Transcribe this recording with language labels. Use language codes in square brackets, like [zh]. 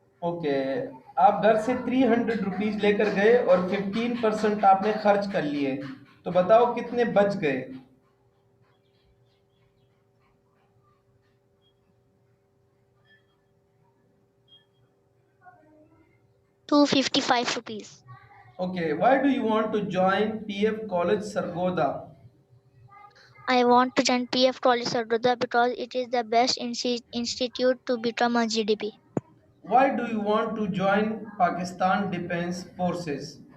[hi] Okay, आप घर से 300 रुपीज लेकर गए और 15% आपने खर्च कर लिए, तो बताओ कितने बच गए? [en] 255 rupees. Okay, why do you want to join PF college Sargodha? I want to join PF College Sargodha because it is the best institute to become a GDP. Why do you want to join Pakistan defence forces?